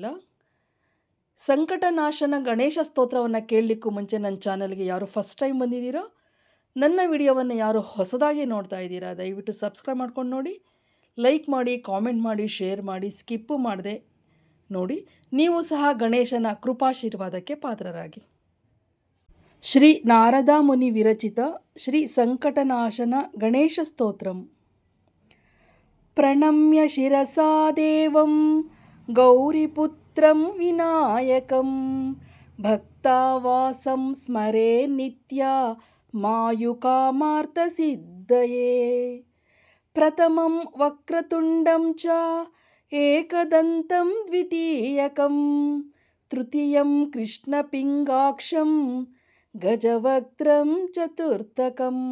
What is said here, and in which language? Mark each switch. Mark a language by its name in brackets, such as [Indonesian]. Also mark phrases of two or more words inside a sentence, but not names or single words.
[Kannada] ಸಂಕಟನಾಶನ ಗಣೇಶ ಸ್ತೋತ್ರವನ್ನು ಕೇಳಲಿಕ್ಕೂ ಮುಂಚೆ ನನ್ನ ಚಾನಲ್ಗೆ ಯಾರು [English] first time [Kannada] ಬಂದಿದ್ದೀರೋ, ನನ್ನ ವಿಡಿಯೋವನ್ನು ಯಾರು ಹೊಸದಾಗಿ ನೋಡ್ತಾ ಇದ್ದೀರಾ, ದಯವಿಟ್ಟು ಸಬ್ಸ್ಕ್ರೈಬ್ ಮಾಡ್ಕೊಂಡು ನೋಡಿ, ಲೈಕ್ ಮಾಡಿ, ಕಾಮೆಂಟ್ ಮಾಡಿ, ಶೇರ್ ಮಾಡಿ, ಸ್ಕಿಪ್ಪು ಮಾಡದೆ ನೋಡಿ. ನೀವು ಸಹ ಗಣೇಶನ ಕೃಪಾಶೀರ್ವಾದಕ್ಕೆ ಪಾತ್ರರಾಗಿ. [Sanskrit] ಶ್ರೀ ನಾರದ ಮುನಿ ವಿರಚಿತ ಶ್ರೀ ಸಂಕಟನಾಶನ ಗಣೇಶ ಸ್ತೋತ್ರಂ. ಪ್ರಣಮ್ಯ ಶಿರಸಾ ದೇವಂ ಗೌರಿಪುತ್ರಂ ವಿನಾಯಕಂ ಭಕ್ತಾವಾಸಂ ಸ್ಮರೇ ನಿತ್ಯ ಮಾಯುಕಾಮಾರ್ಥಸಿದ್ಧಯೇ. ಪ್ರಥಮಂ ವಕ್ರತುಂಡಂ ಚ ಏಕದಂತಂ ದ್ವಿತೀಯಕಂ ತೃತೀಯಂ ಕೃಷ್ಣಪಿಂಗಾಕ್ಷಂ ಗಜವಕ್ತ್ರಂ ಚತುರ್ಥಕಂ